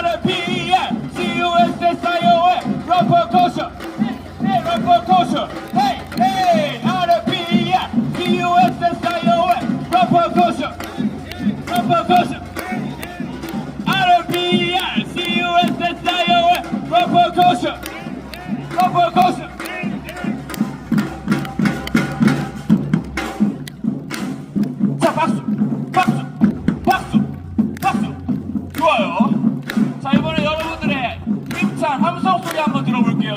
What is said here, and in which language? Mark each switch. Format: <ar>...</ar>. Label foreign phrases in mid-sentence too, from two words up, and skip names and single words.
<en>R-P-I-C-U-S-S-I-O-N Rapper culture, hey, hey, rapper culture, hey, hey, R-P-I-C-U-S-S-I-O-N Rapper culture, rapper culture, R-P-I-C-U-S-S-I-O-N Rapper culture, rapper culture.</en> <ko>자, 박수, 박수, 박수, 박수. 좋아요. 자, 이번에 여러분들의 힘찬 함성 소리 한번 들어볼게요.</ko>